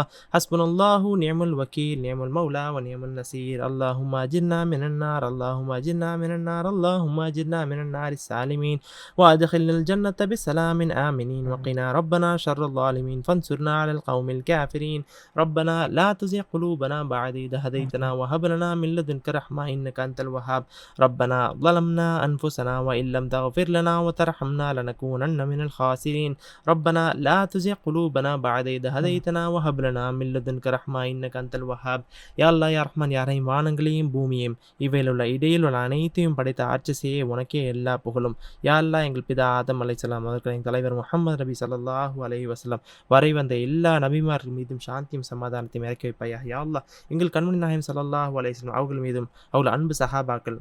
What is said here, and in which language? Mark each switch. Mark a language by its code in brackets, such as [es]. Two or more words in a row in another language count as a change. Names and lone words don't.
[ar] حسبنا الله نعم الوكيل نعم المولى ونعم النصير اللهم أجرنا من النار اللهم أجرنا من النار اللهم أجرنا من النار السالمين وأدخلنا الجنة بسلام آمنين وقنا ربنا شر الظالمين فانصرنا على القوم الكافرين ربنا لا تزغ قلوبنا بعد إذ هديتنا وهب لنا من لدنك رحمة إنك أنت الوهاب ربنا ظلمنا أنفسنا وإن لم تغفر لنا وترحمنا لنكونن من الخاسرين ربنا لا تزغ قلوبنا بعد إذ هديتنا وهب لنا من لدنك رحمة إنك أنت الوهاب يا الله يا رحمن يا رحيم [ta] வானங்களையும் பூமியையும் இவையில் உள்ள இடையில் உள்ள அனைத்தையும் படைத்த ஆட்சிசையே உனக்கே எல்லா புகழும் [ar] يا الله [ta] எங்கள் பிதா ஆதம் அலைஹிஸ்ஸலாம் அவர்கள் எங்கள் தலைவர் முஹம்மது நபி [ar] صلى الله عليه وسلم [ta] வரை வந்த எல்லா நபிமார்கள் மீதும் சாந்தியும் சமாதானத்தையும் இறக்கி வைப்பாயா [ar] يا الله [ta] எங்கள் கண்மணி நாயகம் [ar] صلى الله عليه وسلم [ta] அவர்கள் மீதும் அவர்கள் அன்பு சஹாபாக்கள்